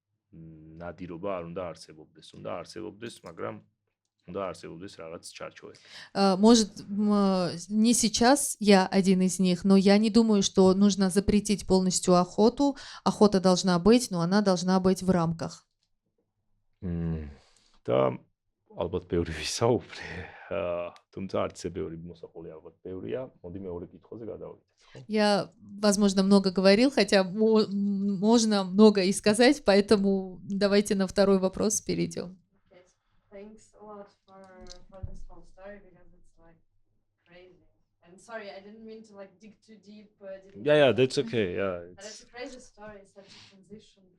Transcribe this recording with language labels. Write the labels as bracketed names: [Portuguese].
[Georgian] ნადირობა არ უნდა არსებობდეს, მაგრამ უნდა არსებობდეს რაღაც ჩარჩოები. [Russian] Может, не сейчас я один из них, но я не думаю, что нужно запретить полностью охоту. Охота должна быть, но она должна быть в рамках. [Georgian] და ალბათ ბევრი ვისაუბრე, თუმცა არც ისე ბევრი მოსაყოლი ალბათ ბევრია. მოდი მეორე კითხვაზე გადავიდეთ, ხო? [Russian] Я, возможно, много говорил, хотя можно много и сказать, поэтому давайте на второй вопрос перейдем. [English] Yes. Thanks a lot for this whole story because it's like crazy. And sorry, I didn't mean to like dig too deep. Yeah, that's okay. Yeah, But it's a crazy story, such a transition.